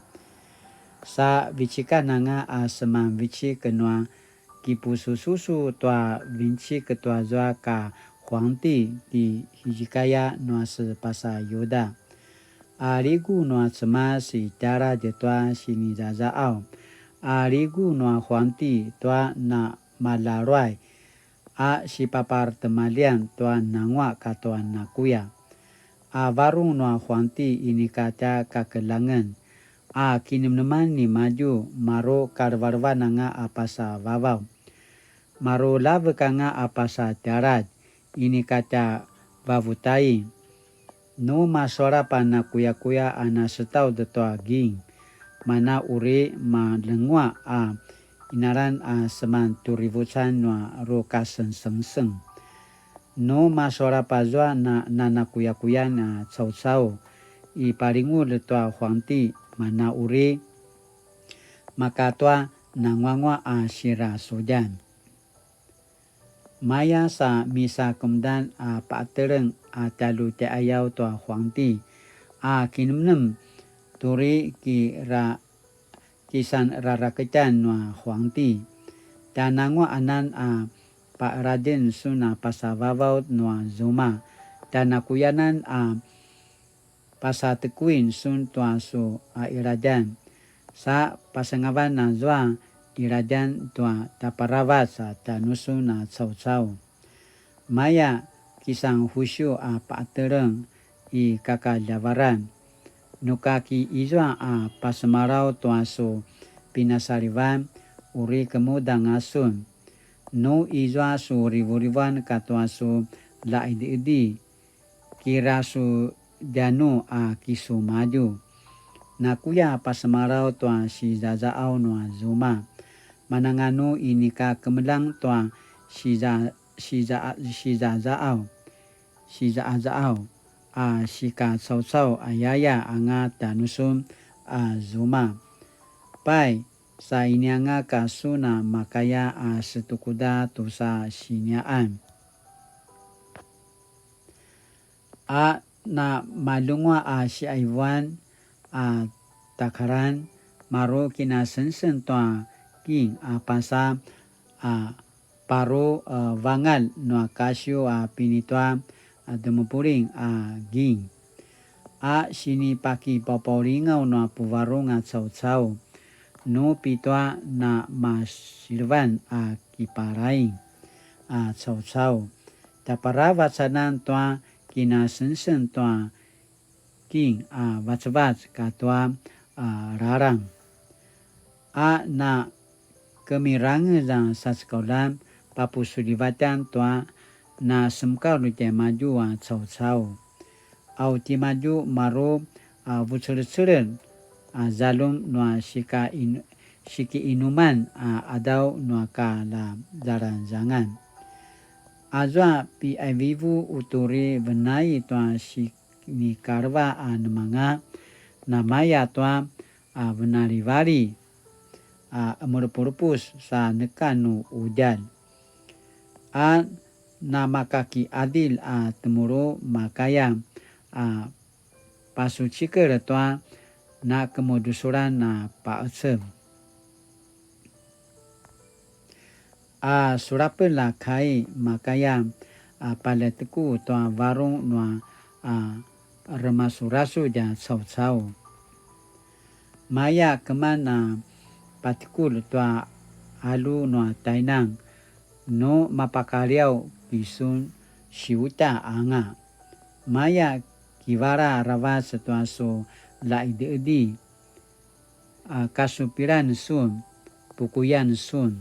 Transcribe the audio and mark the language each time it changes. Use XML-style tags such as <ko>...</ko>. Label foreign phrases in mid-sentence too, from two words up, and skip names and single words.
<pwn>Sa vichika nanga a seman vichi kenua kipusususu tua vinci ketua zua ka Huangdi di hijikaya noa sepasa Yuda. A ligu noa cema si cara jetua sini zazaau. A ligu noa Huangdi tua na malaruai. A si papar temalian tua nangwa katoa nakuya. A varung noa Huangdi ini kata kakelangan. A kinimneman ni maju maro karvarva nanga apasa vavau. Maro laveka nga apasa darat. Ini kata vavutai. No masora pana kuya-kuya ana setau detoa ging. Mana uri ma lengwa a inaran a seman turivucan noa roka seng-seng. No masora pazwa na nana kuya-kuya na cau-cau. I paringu detoa Huangdi mana uri maka tua nangwangwa a sira sojan. Maya sa misa kemudian a paatereng a talu te ayau tua Huangdi a kinumnem turi kisan rara kecan noa Huangdi dan nangwa anan a Pak Raden suna pasavavau noa Zuma dan nakuyanan a pasatekuin sun tua su a irajan sa pasangawan na zwa irajan tua taparawat sa tanusu na cau-cau. Maya kisang husyu a paatereng i kakajavaran. Nukaki izwa a pasemarau tua su pinasariwan uri kemuda ngasun. No izwa su ribu-ribuan katua su laidi-idi. Kira su janu a kisu maju. Nakuya pasemarau tua si zazaau noa Zuma. Mananganu ini ka kemelang tua si zazaau a si ka cau-cau ayaya anga tanusum a Zuma. Pai sa ini anga ka suna makaya a setukuda tusa siniaan. A na malungwa a si aiwan a takaran maro kina sensen tua king a pasa a paro vangal noa kasyo a pinitua a demupuring a ging. A sini paki papaulingau noa puvarong a cau-cau. No pitua na masirvan a kiparaing a cau-cau. Taparawat sanan tua kina sensen tua king a vac-vac katua rarang. A na kemirangan dan saskolan papu sulivatan tua na semkau lute maju a cau-cau. Au ti maju maro a vucel-celen a zalum noa siki inuman a adau noa ka la zaran-zangan. Azwa pi avivu uturi benai tua sini karva a nemanga namaya tua a benari-vari a merupus sa nekanu udan. A nama kaki adil a temuru makaya a pasucikir tua na kemudusuran na paesem. A surapel la kai makaya a paleteku tua varung noa a remasurasu ja cau-cau. Maya kemana patikul tua alu noa tainang no mapakaliau kisun siuta anga. Maya kivara rawa setua so laidi-idi kasupiran sun pukuyan sun.</pwn>